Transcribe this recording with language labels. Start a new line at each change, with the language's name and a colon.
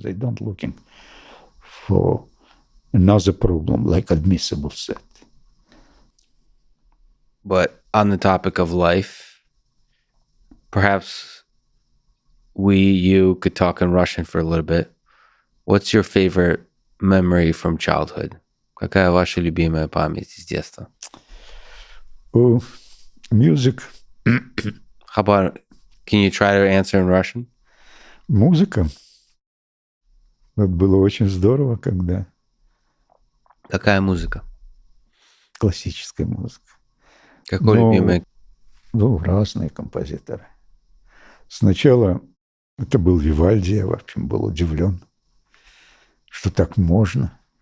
English: They don't looking for another problem like admissible set. But on the topic of life, perhaps you could talk in Russian for a little bit. What's your favorite memory from childhood?
Russian: Какая ваша любимая память из детства?
English: Oh, music. How about, can you try to answer in Russian?
Russian: Музыка. Это было очень здорово, когда... Какая музыка? Классическая музыка. Какой любимый? Ну, разные композиторы. Сначала это был Вивальди, я, в общем, был удивлен, что так можно.